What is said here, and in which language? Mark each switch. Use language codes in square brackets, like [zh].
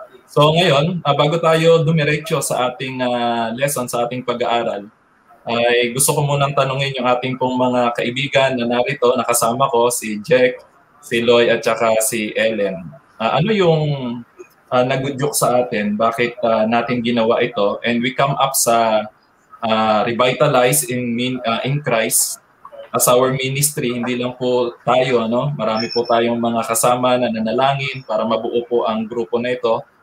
[tl] So ngayon, bago tayo dumiretso sa ating lesson, sa ating pag-aaral, ay gusto ko munang tanungin yung ating pong mga kaibigan na narito, nakasama ko, si Jack, si Loy, at saka si Ellen. Ano yung nagudyok sa atin? Bakit natin ginawa ito? [en] And we come up sa Revitalize in Christ as our ministry. [tl] Hindi lang po tayo, ano? Marami po tayong mga kasama na nanalangin para mabuo po ang grupo na ito.